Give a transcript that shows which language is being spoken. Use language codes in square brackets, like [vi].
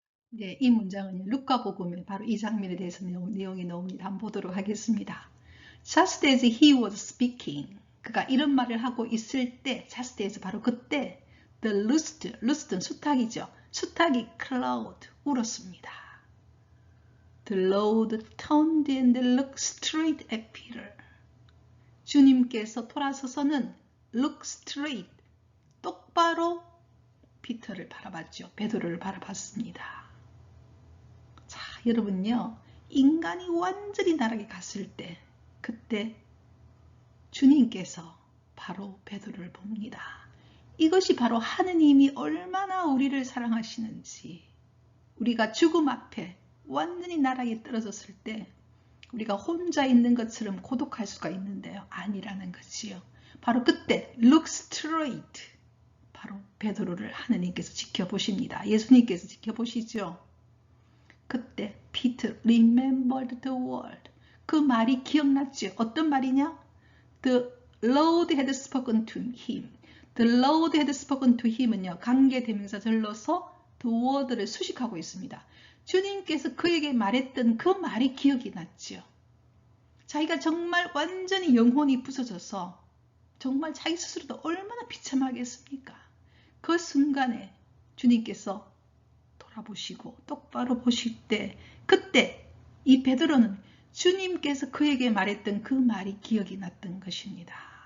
[ko] 네, 이 문장은 루카복음에 바로 이 장면에 대해서 내용이 나옵니다. 한번 보도록 하겠습니다. [en] Just as he was speaking, [ko] 그가 이런 말을 하고 있을 때, just as 바로 그때, [en] the loosed, [ko] 수탉이죠. 수탉이 [en] cloud, [ko] 울었습니다. [en] The Lord turned and looked straight at Peter. [ko] 주님께서 돌아서서는 [en] look straight, [ko] 똑바로 피터를 바라봤죠. 베드로를 바라봤습니다. 자, 여러분요, 인간이 완전히 나락에 갔을 때, 그때 주님께서 바로 베드로를 봅니다. 이것이 바로 하느님이 얼마나 우리를 사랑하시는지, 우리가 죽음 앞에 완전히 나락에 떨어졌을 때 우리가 혼자 있는 것처럼 고독할 수가 있는데요. 아니라는 거지요. 바로 그때 [en] look straight, [ko] 바로 베드로를 하느님께서 지켜보십니다. 예수님께서 지켜보시죠. 그때 [en] Peter remembered the word. [ko] 그 말이 기억났죠. 어떤 말이냐? [en] The Lord had spoken to him. The Lord had spoken to him은요. [ko] 관계대명사절로서 the word를 수식하고 있습니다. 주님께서 그에게 말했던 그 말이 기억이 났죠. 자기가 정말 완전히 영혼이 부서져서 정말 자기 스스로도 얼마나 비참하겠습니까? 그 순간에 주님께서 돌아보시고 똑바로 보실 때 그때 이 베드로는 주님께서 그에게 말했던 그 말이 기억이 났던 것입니다.